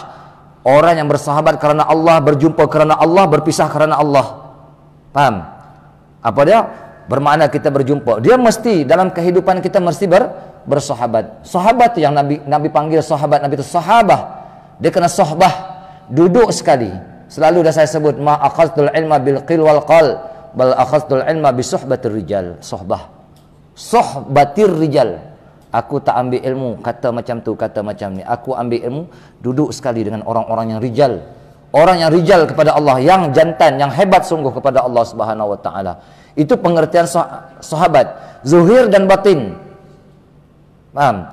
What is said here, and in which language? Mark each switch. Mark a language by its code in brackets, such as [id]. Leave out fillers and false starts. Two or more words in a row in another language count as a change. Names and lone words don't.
[ms] Orang yang bersahabat kerana Allah, berjumpa kerana Allah, berpisah kerana Allah. Faham? Apa dia? Bermakna kita berjumpa. Dia mesti dalam kehidupan kita mesti bersahabat. Sahabat yang Nabi panggil sahabat, Nabi itu sahabah. Dia kena sohbah, duduk sekali. Selalu dah saya sebut, [ar] ما أخذت العلم بالقيل والقال، بل أخذت العلم بصحبة الرجال. صحبة. صحبة الرجال. [ms] Aku tak ambil ilmu kata macam tu, kata macam ni. Aku ambil ilmu duduk sekali dengan orang-orang yang rijal. Orang yang rijal kepada Allah, yang jantan, yang hebat sungguh kepada [ar] الله سبحانه وتعالى. [ms] Itu pengertian sahabat, zuhir dan batin. Paham?